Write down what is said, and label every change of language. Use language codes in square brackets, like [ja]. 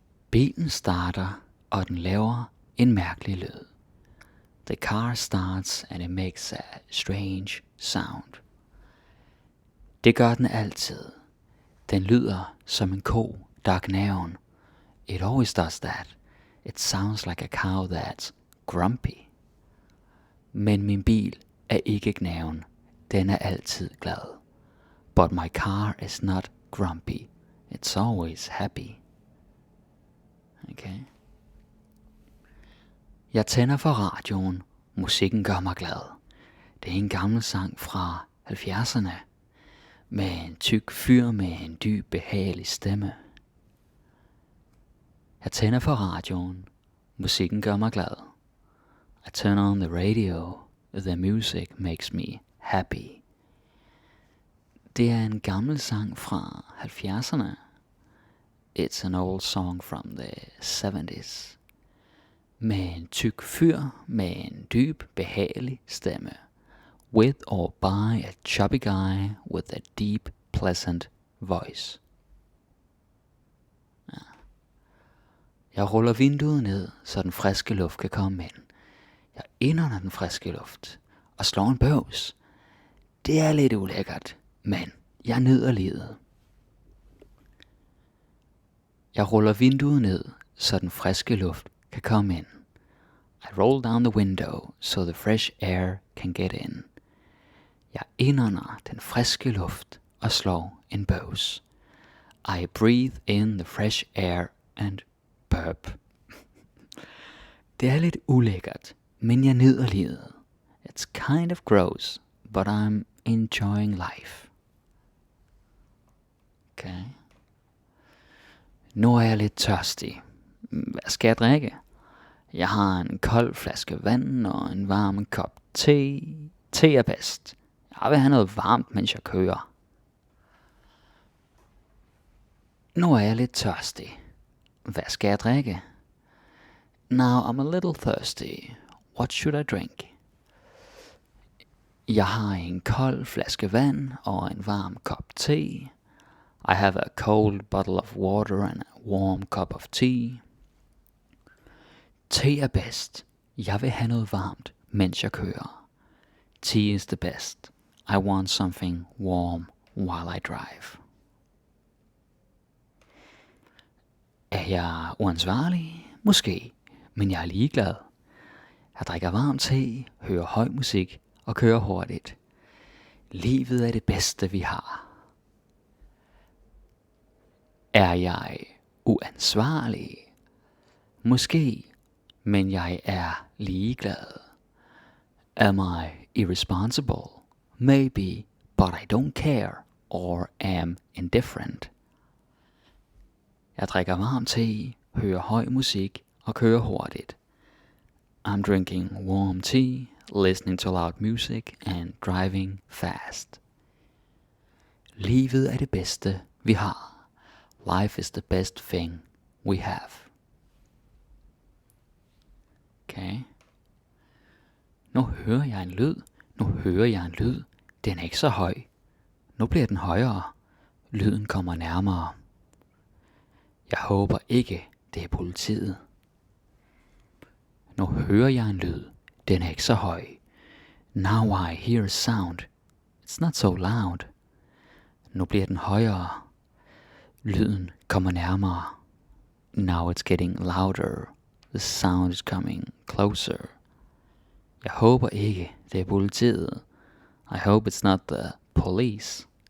[da] Bilen starter, og den laver en mærkelig lyd. [en] The car starts and it makes a strange sound. [da] Det gør den altid. Den lyder som en ko, der er gnaven. [en] It always does that. It sounds like a cow that's grumpy. [da] Men min bil er ikke gnaven. Den er altid glad. [en] But my car is not grumpy. It's always happy. Okay. [da] Jeg tænder for radioen. Musikken gør mig glad. Det er en gammel sang fra 70'erne. Med en tyk fyr med en dyb, behagelig stemme. Jeg tænder for radioen. Musikken gør mig glad. [en] I turn on the radio. The music makes me happy. [da] Det er en gammel sang fra 70'erne. [en] It's an old song from the 70's. [da] Med en tyk fyr med en dyb, behagelig stemme. [en] With or by a chubby guy with a deep, pleasant voice. [da] Ja. Jeg ruller vinduet ned, så den friske luft kan komme ind. Jeg indånder den friske luft og slår en bøvs. Det er lidt ulækkert, men jeg nyder livet. Jeg ruller vinduet ned, så den friske luft kan komme ind. [en] I roll down the window, so the fresh air can get in. [da] Jeg indånder den friske luft og slår en bøvs. [en] I breathe in the fresh air and burp. [da] Det er lidt ulækkert, men jeg nyder livet. [en] It's kind of gross, but I'm enjoying life. [da] Okay. Nu er jeg lidt tørstig. Hvad skal jeg drikke? Jeg har en kold flaske vand og en varm kop te. Te er bedst. Jeg vil have noget varmt, mens jeg kører. Nu er jeg lidt tørstig. Hvad skal jeg drikke? [en] Now I'm a little thirsty. What should I drink? [da] Jeg har en kold flaske vand og en varm kop te. [en] I have a cold bottle of water and a warm cup of tea. [da] Te er bedst. Jeg vil have noget varmt, mens jeg kører. [en] Tea is the best. I want something warm while I drive. [da] Er jeg uansvarlig? Måske, men jeg er ligeglad. Jeg drikker varm te, hører høj musik og kører hurtigt. Livet er det bedste, vi har. Er jeg uansvarlig? Måske, men jeg er ligeglad. [en] Am I irresponsible? Maybe, but I don't care or am indifferent. [da] Jeg drikker varm te, hører høj musik og kører hurtigt. [en] I'm drinking warm tea, listening to loud music and driving fast. [da] Livet er det bedste, vi har. [en] Life is the best thing we have. [da] Okay. Nu hører jeg en lyd. Den er ikke så høj. Nu bliver den højere. Lyden kommer nærmere. Jeg håber ikke, det er politiet. Nu hører jeg en lyd. Den er ikke så høj. [en] Now I hear a sound. It's not so loud. [da] Nu bliver den højere. Lyden kommer nærmere. [en] Now it's getting louder. The sound is coming closer. [da] Jeg håber ikke, det er politiet. [en] I hope it's not the police.